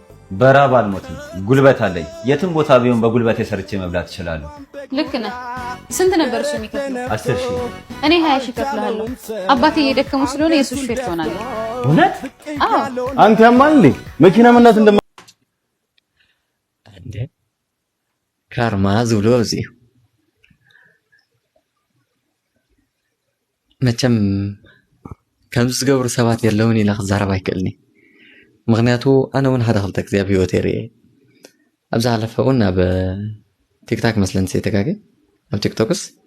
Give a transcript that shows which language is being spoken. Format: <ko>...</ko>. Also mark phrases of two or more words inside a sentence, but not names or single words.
<am>በራብ አልሞትም ጉልበት አለኝ የትም ቦታ ቢሆን በጉልበቴ ሰርቼ መብላት እችላለሁ ልክ ነህ ስንት ነበር እሱ የሚከፍለው 10,000 እኔ 20,000 ከፍላለሁ አባቴ እየደከሙ ስለሆነ የሱ ሹፌር ትሆናለህ እውነት አዎ አንተ ያማል መኪና መንዳት እንደማ</am> <ti>እንዴ ካርማ ዝብሎ እዚህ መቸም ከምዝ ዝገብሩ ሰባት የለውን ኢላ ክዛረብ አይክእልኒ ምክንያቱ ኣነ እውን ሓደ ክልተ ግዜ ኣብ ሂወተይ ርኤ ኣብዛ ሓለፈ እውን ኣብ ቲክታክ መስለን ሰይተጋገ ኣብ ቲክቶክስ</ti>